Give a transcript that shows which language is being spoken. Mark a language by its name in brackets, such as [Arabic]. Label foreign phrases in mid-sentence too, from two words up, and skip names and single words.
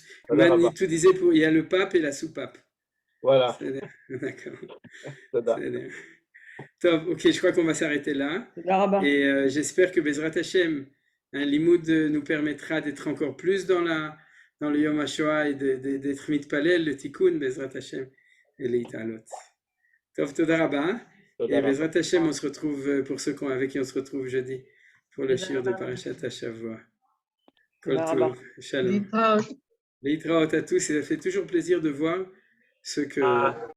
[French] comme Manitou disait, il y a le pape et la sous-pape. Voilà. C'est-à-dire, d'accord. Tada. C'est-à-dire. Top, ok, je crois qu'on va s'arrêter là. Là-bas. Et j'espère que [Hebrew] בעזרת השם, [French] l'imoud nous permettra d'être encore plus dans le [Hebrew] יום השואה [French] et d'être mitpalel, le tikkun, [Hebrew] בעזרת השם, [French] et les italot. [Hebrew] טוב, תודה רבה. Et בעזרת השם, [French] on se retrouve, pour ceux avec qui on se retrouve jeudi, pour le shir de [Hebrew] פרשת השבוע. כל טוב, שלום. [French] Leitraot à tous, et ça fait toujours plaisir de voir ce que